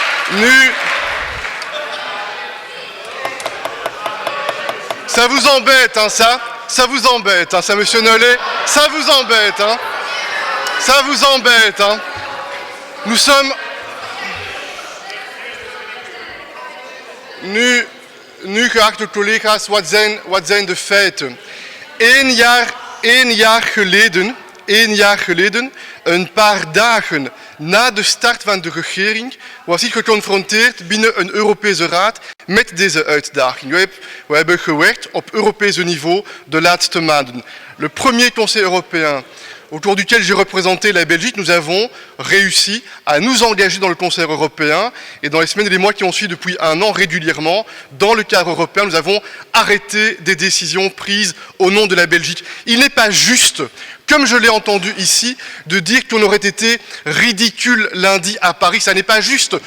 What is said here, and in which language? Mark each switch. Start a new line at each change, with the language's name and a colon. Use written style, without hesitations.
French: Nu, ça vous embête, hein, ça vous embête, hein, ça, monsieur Nollet, ça vous embête, hein, ça vous embête, hein. Nous sommes,
Dutch: nu geachte collega's, wat zijn de feiten? 1 jaar geleden, een paar dagen na de start van de regering, was ik geconfronteerd binnen een Europese Raad met deze uitdaging. We hebben gewerkt op Europese niveau de laatste maanden.
French: Le premier Conseil européen autour duquel j'ai représenté la Belgique, nous avons réussi à nous engager dans le Conseil européen et dans les semaines et les mois qui ont suivi depuis 1 an régulièrement, dans le cadre européen, nous avons arrêté des décisions prises au nom de la Belgique. Il n'est pas juste, comme je l'ai entendu ici, de dire qu'on aurait été ridicule lundi à Paris. Ça n'est pas juste.